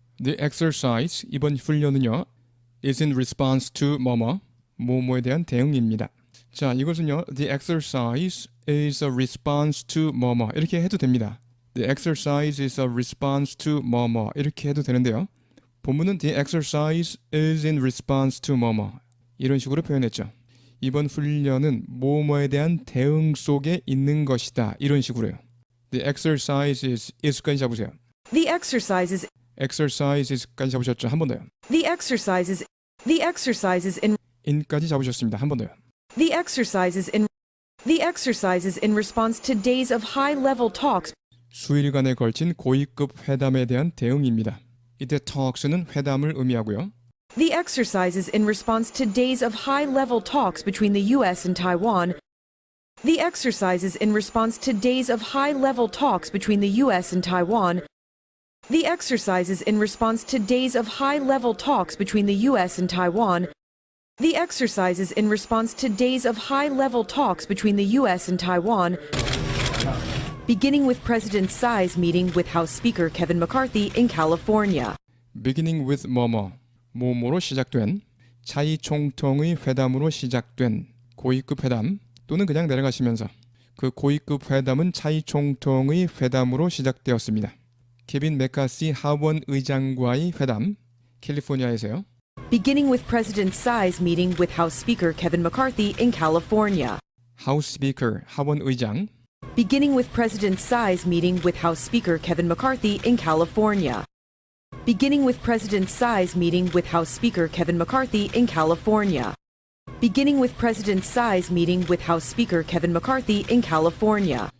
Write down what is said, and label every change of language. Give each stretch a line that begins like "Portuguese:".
English: The exercise,
Korean: 이번 훈련은요,
English: is in response to
Korean: 뭐뭐에 대한 대응입니다. 자, 이것은요,
English: the exercise is a response to
Korean: 이렇게 해도 됩니다.
English: The exercise is a response to
Korean: 이렇게 해도 되는데요. 본문은
English: the exercise is in response to
Korean: 이런 식으로 표현했죠. 이번 훈련은 뭐뭐에 대한 대응 속에 있는 것이다. 이런 식으로요.
English: The exercise is까지
Korean: 잡으세요.
English: The exercise is
Korean: exercises까지 잡으셨죠. 한 번 더요.
English: The exercise is in
Korean: in까지 잡으셨습니다. 한 번 더요.
English: The exercise is in response to days of high-level talks
Korean: 수일간에 걸친 고위급 회담에 대한 대응입니다. 이때 talks는 회담을 의미하고요.
English: The exercise is in response to days of high-level talks between the U.S. and Taiwan. The exercise is in response to days of high-level talks between the U.S. and Taiwan. The exercise is in response to days of high-level talks between the U.S. and Taiwan. The exercise is in response to days of high-level talks between the U.S. and Taiwan, beginning with President Tsai's meeting with House Speaker Kevin McCarthy in California.
Korean: beginning with 뭐뭐로 시작된 차이 총통의 회담으로 시작된 고위급 회담 또는 그냥 내려가시면서 그 고위급 회담은 차이 총통의 회담으로 시작되었습니다. 케빈 메카시 하원 의장과의 회담, 캘리포니아에서요.
English: Beginning with President Tsai's meeting with House Speaker Kevin McCarthy in California.
Korean: 하우스 스피커, 하원 의장.
English: Beginning with President Tsai's meeting with House Speaker Kevin McCarthy in California. Beginning with President Tsai's meeting with House Speaker Kevin McCarthy in California. Beginning with President Tsai's meeting with House Speaker Kevin McCarthy in California.